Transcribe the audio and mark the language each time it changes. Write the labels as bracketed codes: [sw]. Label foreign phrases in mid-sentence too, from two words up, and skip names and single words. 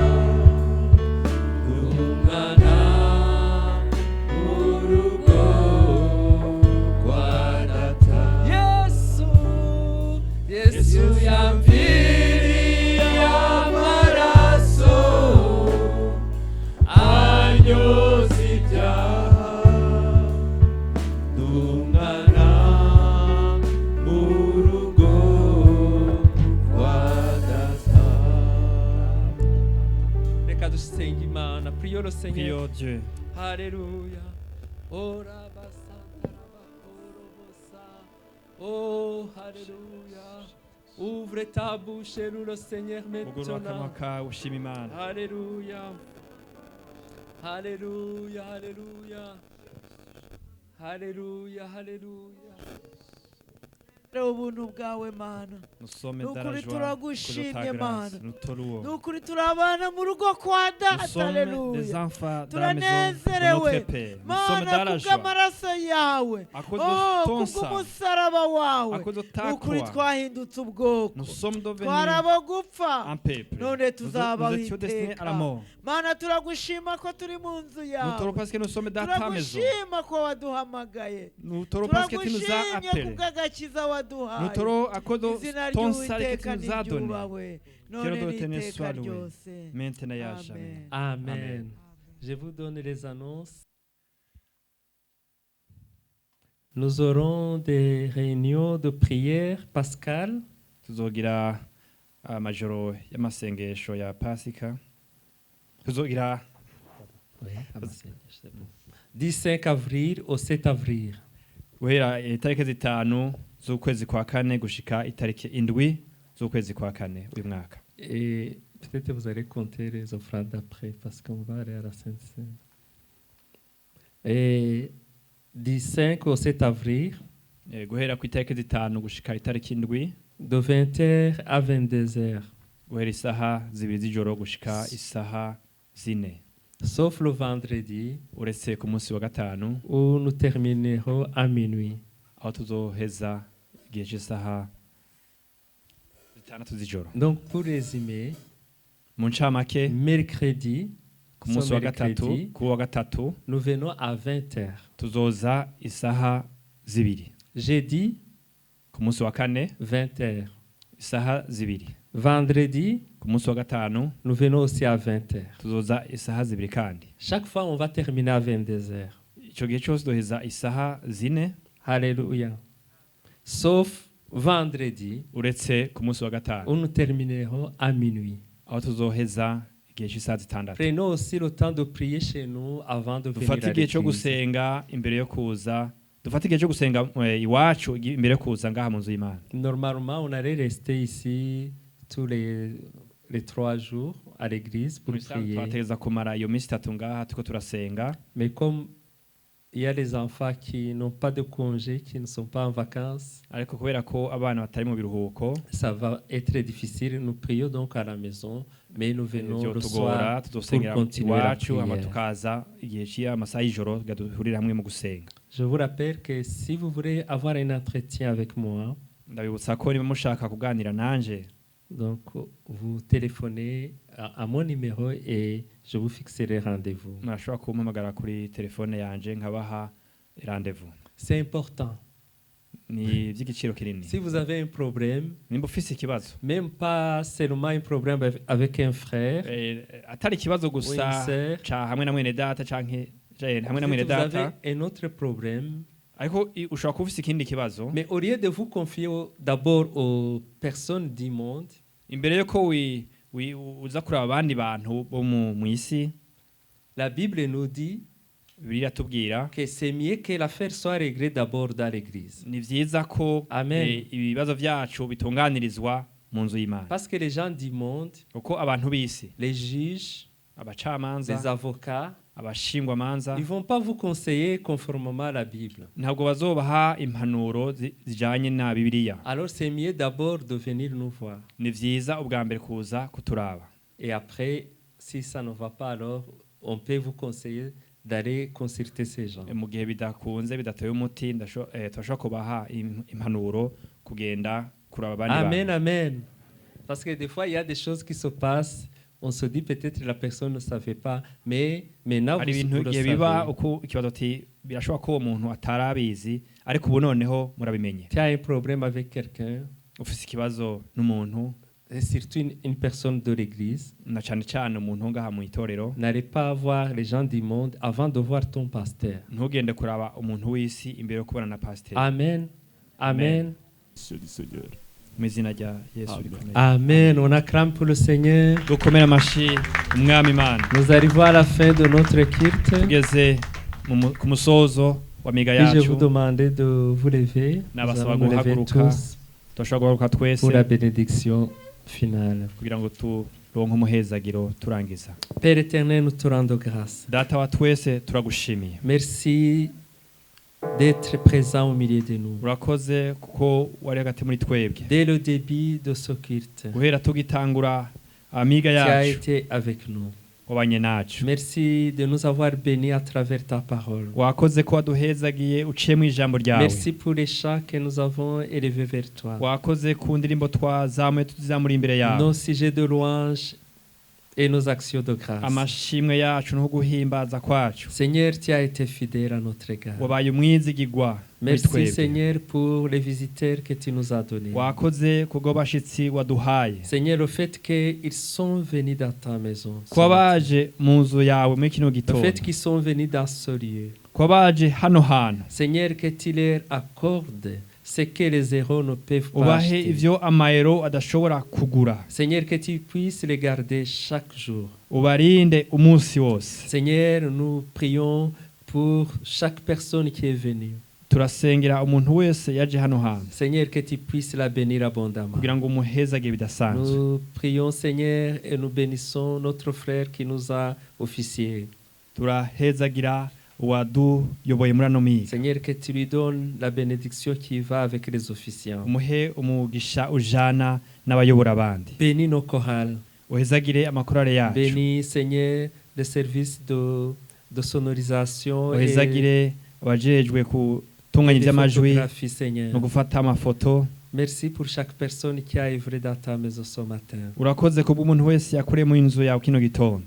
[rn] ndumwana mu rugo kwa data Yesu yamviriye amaraso anyoza ibyaha ndumwana mu rugo kwa data. Reka dusenge Imana. [fr] Prions le Seigneur. Prions Dieu. Alléluia. Oh, Alléluia. Ouvre ta bouche et loue le Seigneur [rn] Ugurura akanwa [fr] maintenant. [rn] kawe ushima Imana. [fr] Alléluia. Alléluia, Alléluia. Alléluia, Alléluia. [rn] ubuntu bwawe mana [fr] Nous sommes [rn] ni [fr] dans la [rn] ukuri [fr] joie [rn] turagushimye [fr] de ta [rn] mana [fr] grâce. Nous te louons. [rn] ni ukuri turabana mu rugo kwa [fr] Nous [rn] data [fr] sommes des [rn] aleluya [fr] enfants dans la maison de [rn] turanezerewe [fr] notre Père. Nous sommes dans [rn] mana [fr] la joie. [rn] kubw'amaraso yawe [fr] À cause de ton sang, [rn] kubw'umusaraba wawe [fr] à cause de ta [rn] ni ukuri [fr] croix, [rn] twahindutse ubwoko [fr] nous sommes devenus [rn] twarabo gupfa [fr] un peuple. [rn] none [fr] Nous [rn] tuzabaho [fr] étions destinés à la [rn] iteka [fr] mort. [rn] mana turagushima ko turi mu nzu [fr] Nous te [rn] yawe [fr] louons parce que nous sommes dans ta maison. [rn] turagushima ko waduhamagaye [fr] Nous te louons parce que tu nous as [rn] turagushimye [fr] appelés. [rn] kubw'agakiza [fr] Nous [rn] waduhaye [fr] te louons à cause [rn] izina [fr] de ton salut que [rn] ry'uwiteka [fr] tu nous as donné. [rn] niryubahwe [fr] Que [rn] none [fr] le nom de l'Éternel [rn] n'iteka [fr] soit loué. [rn] ryose [fr] Maintenant et à jamais. Amen. Je vous donne les annonces. Nous aurons des réunions de prière pascale. [rn] Tuzogira amajoro y'amasengesho ya Pasika. Tuzogira [fr] Du 5 avril au 7 avril. [rn] guhera itariki zitanu z'ukwezi kwa kane gushika itariki indwi z'ukwezi kwa kane uyu mwaka. [fr] Et peut-être vous allez compter les offrandes après parce qu'on va aller à la Sainte-Seine. Et du 5 au 7 avril. [rn] Guhera ku itariki zitanu gushika itariki indwi. [fr] De 20h à 22h. [rn] Guhera isaha zibiri z'ijoro gushika isaha zine. [fr] Sauf le vendredi. [rn] Uretse ku munsi wa gatanu. [fr] Où nous terminerons à minuit. [rn] Aho tuzoheza igihe cy'isaha zitandatu z'ijoro. [fr] Donc pour résumer, [rn] mu ncamake [fr] mercredi, [rn] ku munsi wa gatatu, ku wa gatatu [fr] nous venons à 20h. [rn] Tuzoza isaha zibiri. [fr] Jeudi, [rn] ku munsi wa kane [fr] 20h. [rn] Isaha zibiri. [fr] Vendredi, [rn] ku munsi wa gatanu [fr] nous venons aussi à 20h. [rn] Tuzoza isaha zibiri kandi. [fr] Chaque fois on va terminer à 22h. [rn] Ico gihe cyose duheza isaha zine. [fr] Alléluia. Sauf vendredi, [rn] uretse ku munsi wa gatanu, [fr] où nous terminerons à minuit. [rn] Aho tuzoheza igihe cy'isaha 6. [fr] Prenons aussi le temps de prier chez nous avant de venir [rn] dufate [fr] à [rn] igihe cyo [fr] l'église. [rn] gusenga imbere yo kuza dufate igihe cyo gusenga iwacu imbere yo kuza ngaha mu nzu y'Imana. [fr] Normalement, on allait rester ici tous les 3 jours à l'église pour prier. [rn] twategeza kumara iyo minsi 3 ngaha tuko turasenga. [fr] Mais comme il y a les enfants qui n'ont pas de congé, qui ne sont pas en vacances, [rn] ariko kubera ko abana batari mu biruhuko, [fr] ça va être difficile. Nous prions donc à la maison, mais nous venons le soir pour [rn] tudosengera [fr] continuer la [rn] iwacu ama [fr] prière. [rn] tukaza igihe cy'amasaha y'ijoro gaduhurira hamwe mu gusenga. [fr] Je vous rappelle que si vous voulez avoir un entretien avec moi, [rn] ndabibutsa ko niba mushaka kuganira nanje, [fr] donc vous téléphonez à mon numéro et je vous fixerai rendez-vous. [rn] murashobora kumpamagara kuri telefone yanje nkabaha rendez-vous. [fr] C'est important. [rn] Ni iby'igiciro kinini. [fr] Si vous avez un problème, [rn] nimba ufise ikibazo, [fr] même pas seulement un problème avec un frère, [rn] atari ikibazo [fr] ou une [rn] gusa [fr] sœur, [rn] ca hamwe na mwene data canke hamwe na [fr] si [rn] mwene [fr] vous avez [rn] data, [fr] un autre problème, [rn] ariko ushobora kuba ufise ikindi kibazo, [fr] mais au lieu de vous confier d'abord aux personnes du monde, [rn] imbere yuko uza kuraba abandi bantu bo mu isi, [fr] la Bible nous dit [rn] biratubwira [fr] que c'est mieux que l'affaire soit réglée d'abord dans l'église. [rn] ni vyiza ko Amen. ibibazo vyacu bitunganirizwa mu nzu y'Imana. [fr] Parce que les gens du monde, [rn] uko abantu b'isi, [fr] les juges, [rn] abacamanza, [fr] les avocats, [rn] abashingwamanza, [fr] ils vont pas vous conseiller conformément à la Bible. [rn] ntabwo bazobaha impanuro zijanye na Bibiliya. [fr] Alors c'est mieux d'abord de venir nous voir. [rn] Ni vyiza ubwa mbere kuza kuturaba. [fr] Et après, si ça ne va pas, alors on peut vous conseiller d'aller consulter ces gens. [rn] mu gihe bidakunze bidateye umuti turashobora kubaha impanuro kugenda kuraba abandi Amen, bantu. amen. [fr] Parce que des fois, il y a des choses qui se passent. On se dit peut-être la personne ne savait pas, mais maintenant [rn] hari [fr] vous, [rn] ibintu [fr] vous le [rn] igihe biba [fr] savez. [rn] uko ikibazo ati birashobora ko uwo muntu atarabizi ariko ubu noneho murabimenye. [fr] Tu as un problème avec quelqu'un, [rn] ufise ikibazo n'umuntu, [fr] et surtout une personne de l'église, [rn] na cyane cyane umuntu ngaha mu itorero, [fr] n'allez pas voir les gens du monde avant de voir ton pasteur. [rn] ntugende kuraba umuntu w'isi imbere yo kubona na pasiteri. Amen. Amen. mu izina rya Yesu rikomeye. Amen. [fr] On acclame pour le Seigneur. [rn] dukomere amashi umwami Imana. [fr] Nous arrivons à la fin de notre culte. [rn] tugeze ku musozo wa miga [fr] Et je [rn] yacu. [fr] vous demandais de vous lever. Nous [rn] Nabasaba [fr] allons nous lever [rn] guhaguruka, [fr] tous [rn] turashobora guhaguruka twese [fr] pour la bénédiction finale. [rn] kugira ngo turonke umuhezagiro turangiza. [fr] Père éternel, nous te rendons grâce. [rn] Data wa twese turagushimiye. [fr] Merci d'être présent au milieu de nous. [rn] urakoze kuko wari hagati muri twebwe. [fr] Dès le début de ce culte, [rn] guhera tugitangura amiga [fr] tu as [rn] yacu [fr] été avec nous. [rn] wabanye nacu. [fr] Merci de nous avoir bénis à travers ta parole. [rn] wakoze ko waduhezagiye uciye mu ijambo ryawe. [fr] Merci pour les chants que nous avons élevés vers toi. [rn] wakoze ku ndirimbo twazamuye tuzamura imbere yawe. [fr] Nos sujets de louange et nos actions de grâce. [rn] amashimwe yacu no guhimbaza kwacu. [fr] Seigneur, tu as été fidèle à notre égard. [rn] wabaye umwizigirwa muri [fr] Merci [rn] twebwe. [fr] Seigneur pour les visiteurs que tu nous as donnés. [rn] wakoze kubwo bashitsi waduhaye. [fr] Seigneur, le fait qu'ils sont venus dans ta maison. [rn] kuba baje mu nzu yawe muri kino [fr] Le [rn] gitondo. [fr] fait qu'ils sont venus dans ce lieu. [rn] kuba baje hano hantu. [fr] Seigneur, que tu leur accordes ce que les héros ne peuvent pas [rn] ubahe [fr] acheter. [rn] ivyo amayero adashobora kugura. [fr] Seigneur, que tu puisses les garder chaque jour. [rn] ubarinde umunsi wose. [fr] Seigneur, nous prions pour chaque personne qui est venue. [rn] turasengera umuntu wese yaje hano hantu [fr] Seigneur, que tu puisses la bénir abondamment. [rn] kugira ngo umuhezage bidasanzwe. [fr] Nous prions, Seigneur, et nous bénissons notre frère qui nous a officié. [rn] turahezagira uwaduyoboye muri ano miga. [fr] Seigneur, que tu lui donnes la bénédiction qui va avec les officiants. [rn] umuhe umugisha ujana n'abayobora abandi. [fr] Bénis nos chorales. [rn] uhezagire amakorale yacu. [fr] Bénis, Seigneur, les services de sonorisation et [rn] uhezagire abajejwe gutunganya [fr] de [rn] iby'amajwi [fr] photographie, Seigneur. [rn] no gufata amafoto. [fr] Merci pour chaque personne qui a œuvré dans ta maison ce matin. [rn] urakoze kubwo umuntu wese yakoreye mu inzu yawe kino gitondo.